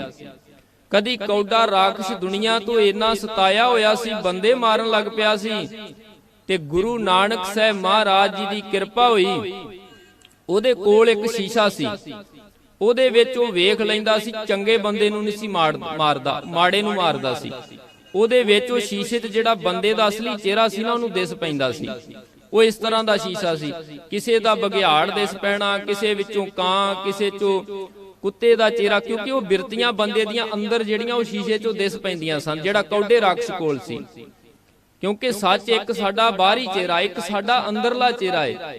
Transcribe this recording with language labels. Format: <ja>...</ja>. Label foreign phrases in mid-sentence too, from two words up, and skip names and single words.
<pa>ਕਦੀ ਕੌਡਾ ਰਾਖਸ਼ ਦੁਨੀਆ ਤੋਂ ਇੰਨਾ ਸਤਾਇਆ ਹੋਇਆ ਸੀ, ਬੰਦੇ ਮਾਰਨ ਲੱਗ ਪਿਆ ਸੀ, ਤੇ ਗੁਰੂ ਨਾਨਕ ਸਾਹਬ ਮਹਾਰਾਜ ਜੀ ਦੀ ਕਿਰਪਾ ਹੋਈ। ਓਦੇ ਕੋਲ ਏਕ ਸ਼ੀਸ਼ਾ ਸੀ, ਓਦੇ ਵਿੱਚ ਓ ਵੇਖ ਲੈਂਦਾ ਸੀ, ਚੰਗੇ ਬੰਦੇ ਨੂੰ ਨਹੀਂ ਸੀ ਮਾਰਦਾ, ਮਾੜੇ ਨੂੰ ਮਾਰਦਾ ਸੀ। ਓਦੇ ਵਿੱਚ ਓ ਸ਼ੀਸ਼ੇ ਤੇ ਜਿਹੜਾ ਬੰਦੇ ਦਾ ਅਸਲੀ ਚਿਹਰਾ ਸੀ ਨਾ ਓਨੂੰ ਦਿਸ ਪੈਂਦਾ ਸੀ। ਉਹ ਇਸ ਤਰ੍ਹਾਂ ਦਾ ਸ਼ੀਸ਼ਾ ਸੀ, ਕਿਸੇ ਦਾ ਬਘਿਆੜ ਦਿਸ ਪੈਣਾ, ਕਿਸੇ ਵਿੱਚੋਂ ਕਾਂ, ਕਿਸੇ ਚੋਂ ਕੁੱਤੇ ਦਾ ਚਿਹਰਾ, ਕਿਉਂਕਿ ਉਹ ਬਿਰਤੀਆਂ ਬੰਦੇ ਦੀਆਂ ਅੰਦਰ ਜਿਹੜੀਆਂ ਉਹ ਸ਼ੀਸ਼ੇ ਚੋਂ ਦਿਸ ਪੈਂਦੀਆਂ ਸਨ, ਜਿਹੜਾ ਕੌਡੇ ਰਾਖਸ਼ ਕੋਲ ਸੀ। ਕਿਉਂਕਿ ਸੱਚ ਇੱਕ ਸਾਡਾ ਬਾਹਰੀ ਚਿਹਰਾ, ਇੱਕ ਸਾਡਾ ਅੰਦਰਲਾ ਚਿਹਰਾ ਹੈ।</pa>